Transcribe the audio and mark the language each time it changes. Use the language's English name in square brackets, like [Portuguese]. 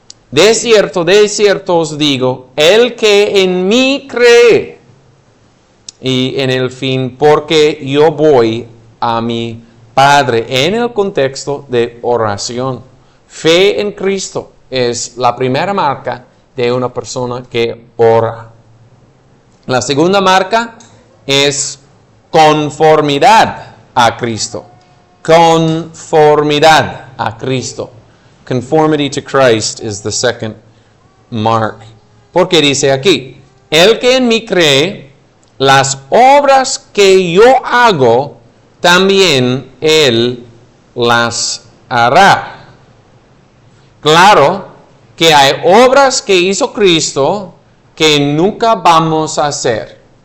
[Spanish] De cierto os digo, el que en mí cree, y en el fin, porque yo voy a mi Padre, en el contexto de oración. Fe en Cristo es la primera marca de una persona que ora. La segunda marca es conformidad a Cristo. Conformidad a Cristo. [English] Conformity to Christ is the second mark. [Spanish] Porque dice aquí, el que en mí cree, las obras que yo hago, también él las hará. Claro que hay obras que hizo Cristo que nunca vamos a hacer.